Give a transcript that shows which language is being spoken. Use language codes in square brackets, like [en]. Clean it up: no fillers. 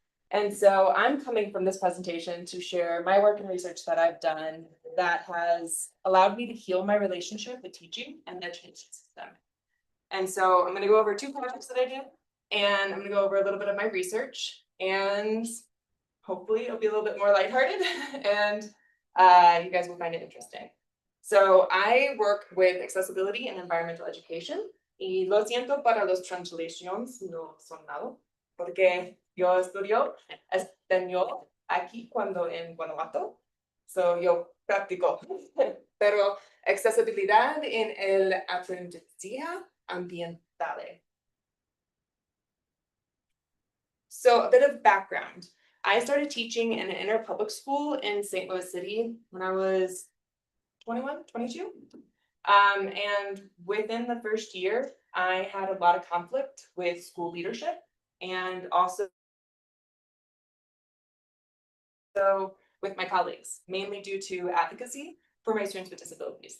[en] And so I'm coming from this presentation to share my work and research that I've done that has allowed me to heal my relationship with teaching and the education system. And so I'm going to go over 2 projects that I did, and I'm going to go over a little bit of my research, and hopefully it'll be a little bit more lighthearted and you guys will find it interesting. So I work with accessibility and environmental education, [es] y lo siento para los translations no son nada, porque yo estudio español aquí cuando en Guanajuato, so yo practico, pero accesibilidad en el aprendizaje ambiental. [en] So a bit of background. I started teaching in an inner public school in St. Louis City when I was 21, 22. And within the first year, I had a lot of conflict with school leadership and also with my colleagues, mainly due to advocacy for my students with disabilities.